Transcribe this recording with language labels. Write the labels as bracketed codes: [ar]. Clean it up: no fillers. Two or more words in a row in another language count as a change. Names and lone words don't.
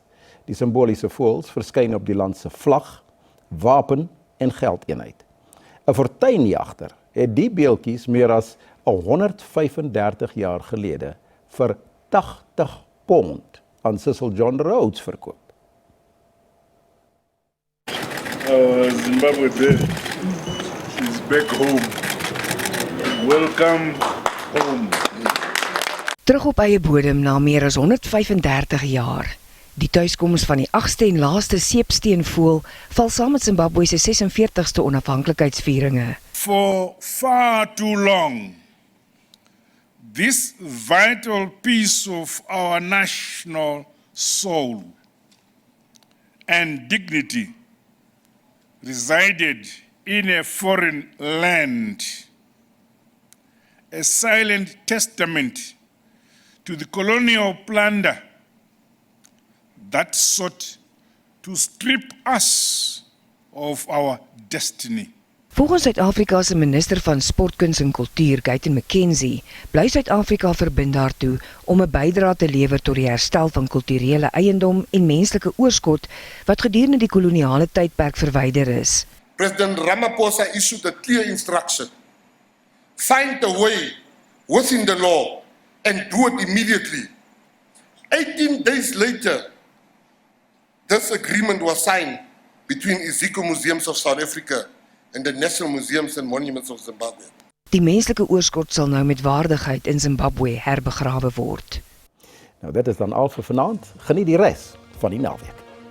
[af] Die simboliese voëls verskyn op die land se vlag, wapen en geldeenheid. 'n Fortuinjagter het die beeltjies meer as 135 jaar gelede vir 80 pond aan Cecil John Rhodes verkoop. [en] Zimbabwe there is back home. Welcome home. [af] Terug op eie bodem na meer as 135 jaar. Die tuiskoms van die 8ste en laaste seepsteenvoël val saam met Zimbabwe se 46ste onafhanklikheidsvieringe. [en] For far too long, this vital piece of our national soul and dignity resided in a foreign land, a silent testament to the colonial plunder that sought to strip us of our destiny. [af] Volgens Suid-Afrika se minister van Sport, Kuns en Kultuur, Guyton McKenzie, bly Suid-Afrika verbind daartoe om 'n bydrae te lewer tot die herstel van kulturele eiendom en menslike oorskot wat gedurende die koloniale tydperk verwyder is. [en] President Ramaphosa issued a clear instruction. Find a way within the law and do it immediately. 18 days later, this agreement was signed between Iziko Museums of South Africa and the National Museums and Monuments of Zimbabwe. [af] Die menslike oorskot sal nou met waardigheid in Zimbabwe herbegrawe word. Nou dit is dan al vir vanaand. Geniet die res van die naweek.